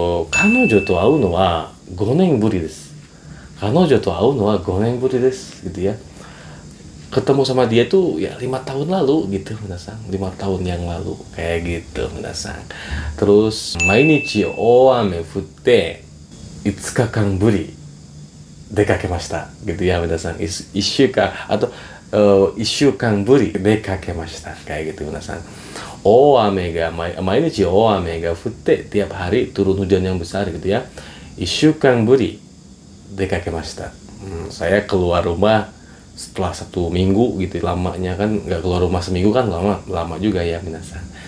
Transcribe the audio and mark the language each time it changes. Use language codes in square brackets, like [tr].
[ja] 彼女と会うのは5年ぶりです。彼女と会うのは5年ぶりです [id] gitu ya. Ketemu sama dia tuh ya 5 tahun lalu gitu minasang. 5 tahun yang lalu kayak gitu minasang. Terus [ja] 毎日大雨降って5日間ぶり出かけました [id] gitu ya minasang. [ja] 1週間 [id] atau [ja] 1週間ぶり出かけました [id] kayak gitu minasang. [ja] 毎日大雨が降って [id] tiap hari turun hujan yang besar gitu ya. [ja] 1週間ぶり出かけました。 [id] Saya keluar rumah setelah 1 minggu gitu. Lamanya kan nggak keluar rumah seminggu kan lama juga ya minasang.